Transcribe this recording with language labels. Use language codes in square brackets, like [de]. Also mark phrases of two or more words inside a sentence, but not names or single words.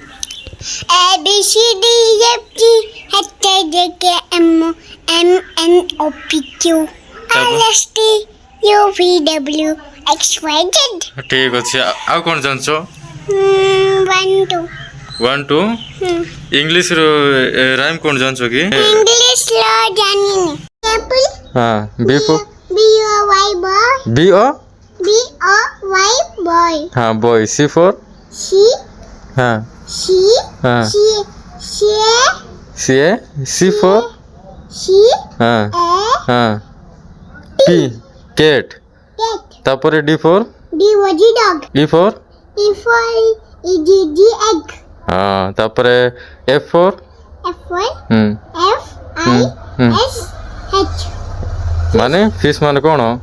[or] ଠିକ୍ ଅଛି, ଆଉ କ'ଣ ଜାଣିଛ? 1 2 [en] English rhyme [or] କ'ଣ ଜାଣିଛ କି? [en] ହଁ, B for ହଁ boy, C for [or] ହଁ ହଁ [en] C for [or] ହଁ ହଁ [en] P cat, ତାପରେ D for E for [or] ହଁ, ତାପରେ [en] F for [or] ମାନେ ଫିସ୍ ମାନେ କ'ଣ?